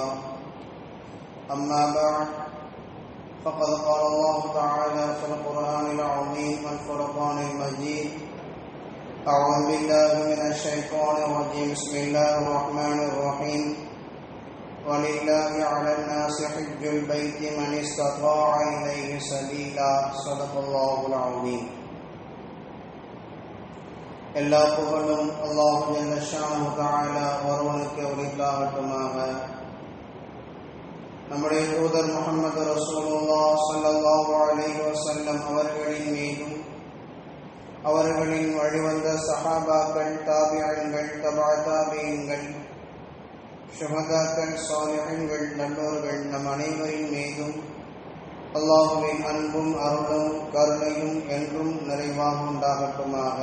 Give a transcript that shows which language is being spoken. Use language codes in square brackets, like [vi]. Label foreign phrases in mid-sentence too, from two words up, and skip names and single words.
[ar] أما بعد فقد قال الله تعالى في القرآن العظيم والفرقان المجيد أعوذ بالله من الشيطان الرجيم بسم الله الرحمن الرحيم وَلِلَّهِ عَلَى النَّاسِ حِجُّ الْبَيْتِ مَنِ اسْتَطَاعَ إِلَيْهِ سَبِيلًا صدق الله العظيم. [ta] எல்லா புகழும் அல்லாஹ் [ar] جل شأنه تعالى [ta] ஒருவனுக்கு உரித்தாகட்டுமாக. நம்முடைய தூதர் முஹம்மது [ar] رسول الله صلى الله عليه وسلم [ta] அவர்களின் மீதும் அவர்களின் வழிவந்த சஹாபாக்கள், தாபிஈன்கள், தபா தாபிஈன்கள், ஷுஹதாக்கள், சாலிஹீன்கள், நல்லோர்கள் நம் அனைவரின் மீதும் அல்லாஹ்வின் அன்பும் அருளும் கருணையும் என்றும் நிறைவாக உண்டாகட்டுமாக.